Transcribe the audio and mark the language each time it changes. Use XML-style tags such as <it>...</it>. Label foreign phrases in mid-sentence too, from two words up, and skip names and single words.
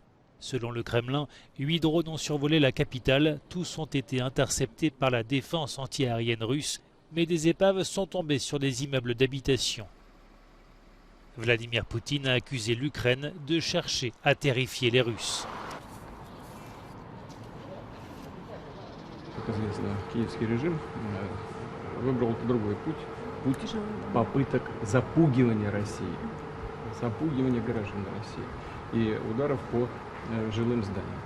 <fr>Selon le Kremlin, 8 drones ont survolé la capitale. Tous ont été interceptés par la défense antiaérienne russe, mais des épaves sont tombées sur des immeubles d'habitation. Vladimir Poutine a accusé l'Ukraine de chercher à terrifier les Russes.</fr> <ru>Путь попыток запугивания России, запугивания граждан России и ударов по жилым зданиям.</ru>